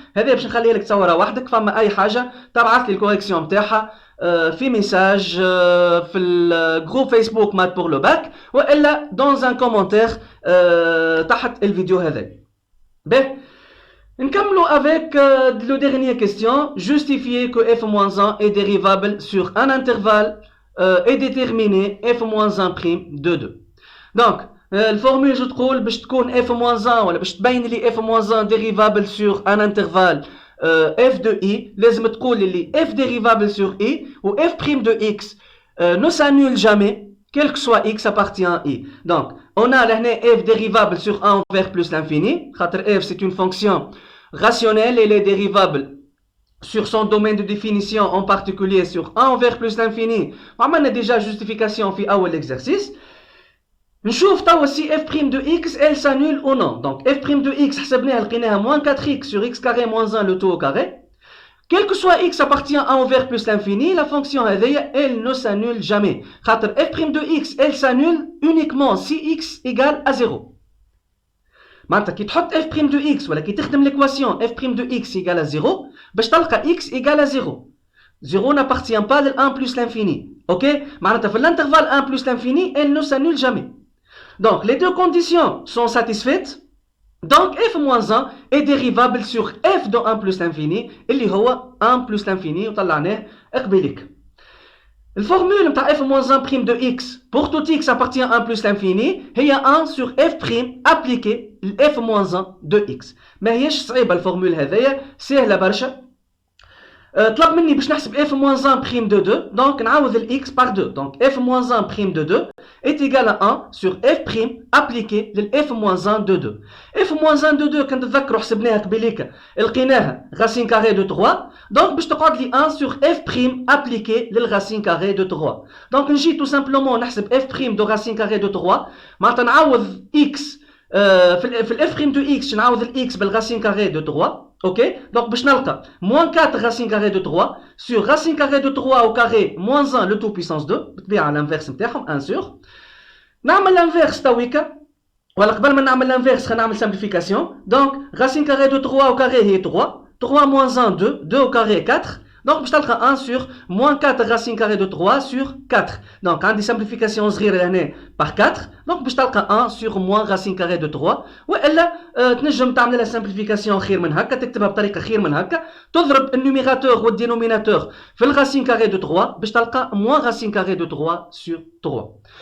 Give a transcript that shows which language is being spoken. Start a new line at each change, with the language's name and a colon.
Arabic: هذه باش نخليها لك تصورها وحدك. فما اي حاجه تبعث لي الكوريكسيون نتاعها في ميساج في الجروب فيسبوك مات بور لو باك والا دون ان كومونتير تحت الفيديو هذا. باهي نكملوا
French: avec le dernier question. Justifier que f-1 est dérivable sur un intervalle et déterminer f-1' de 2. Donc
Arabic: الفورمول جو تقول باش تكون f-1 ولا باش تبين لي
French: f-1 dérivable sur un intervalle f de i لازم تقول لي f dérivable sur i ou f' de x ne s'annule jamais quel que soit x appartient à i. Donc on a لهنا f dérivable sur 1 vers plus l'infini
Arabic: خاطر
French: f c'est une fonction rationnelle et elle est dérivable sur son domaine de définition en particulier sur 1 vers plus l'infini.
Arabic: وعملنا
French: déjà justification
Arabic: في أول exercice. نشوف توا سي
French: f' de x elle s'annule ou non. Donc f' de x حسبناها لقيناها moins 4x sur x carré moins 1 le tout au carré. Quel que soit x appartient à 1 vers plus l'infini, la fonction
Arabic: هذيا
French: elle ne s'annule jamais.
Arabic: خاطر
French: f' de x elle s'annule uniquement si x égale à 0.
Arabic: معناتها كي تحط f' de x ولا كي تخدم
French: l'équation f' de x égale à 0
Arabic: باش تلقى x égale à 0.
French: 0 n'appartient pas de 1 plus l'infini. Ok? معناتها في l'intervalle 1 plus l'infini elle ne s'annule jamais. Donc les deux conditions sont satisfaites. Donc f-1 est dérivable sur f de 1 plus l'infini
Arabic: اللي هو 1 plus l'infini وطلعناه قبيلك. الفورمule نتاع
French: f-' de x pour tout x appartient à 1 plus l'infini هي 1 sur f' appliqué f-1 de x.
Arabic: ما هيش صعيبة الفورمول هذايا سهلة برشا. طلب مني باش نحسب
French: f-1' de 2 donc
Arabic: نعوض ال x par 2.
French: Donc f-1' de 2 est égal à 1 sur f' appliqué لل f-1 de 2. f-1 de 2
Arabic: كنت تذكروا حسبناها قبيليك لقيناها
French: racine carrée de 3 donc باش تقعد لي 1 sur f' appliqué لل racine carrée de 3. donc نجي tout simplement
Arabic: نحسب
French: f' de racine carrée de 3 معناتها نعوض x في ال f' de x نعوض ال x بالracine carrée de 3. Ok, donc باش نلقى moins 4 racine carrée de 3 sur racine carrée de 3 au carré moins 1 le tout puissance 2
Arabic: بالطبيعة
French: l'inverse نتاعهم 1 sur.
Arabic: نعمل
French: l'inverse
Arabic: تويكا ولا قبل ما نعمل l'inverse خلينا نعمل simplification.
French: donc racine carrée de 3 au carré هي 3 3 moins 1 2 2 au carré 4 donc
Arabic: باش تلقى
French: 1 sur moins 4 racine carrée de 3 sur 4.
Arabic: donc عندي simplification صغيرة لهنا par 4 donc باش تلقى 1 sur moins racine carrée de 3 والا تنجم تعمل لها simplification خير من هكا تكتبها بطريقة خير من هكا تضرب النوميراتور والدينوميناتور في الرacine carrée de 3 باش تلقى
French: moins racine carrée de 3 sur 3.